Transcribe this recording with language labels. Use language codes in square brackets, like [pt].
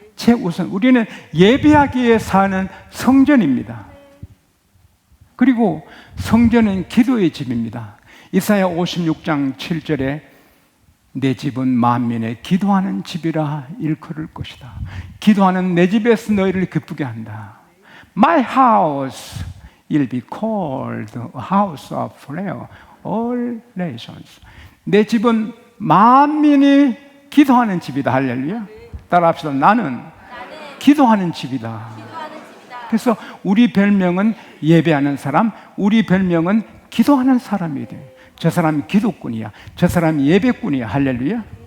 [ko] 최우선 우리는 예배하기 위해 사는 성전입니다. 그리고 성전은 기도의 집입니다. 이사야 56장 7절에 내 집은 만민의 기도하는 집이라 일컬을 것이다. 기도하는 내 집에서 너희를 기쁘게 한다. [en] My house will be called a house of prayer, all nations. [ko] 내 집은 만민이 기도하는 집이다. 할렐루야. 따라합시다. 나는 기도하는 집이다. 그래서 우리 별명은 예배하는 사람, 우리 별명은 기도하는 사람이 돼. 저 사람이 기도꾼이야, 저 사람이 예배꾼이야. 할렐루야.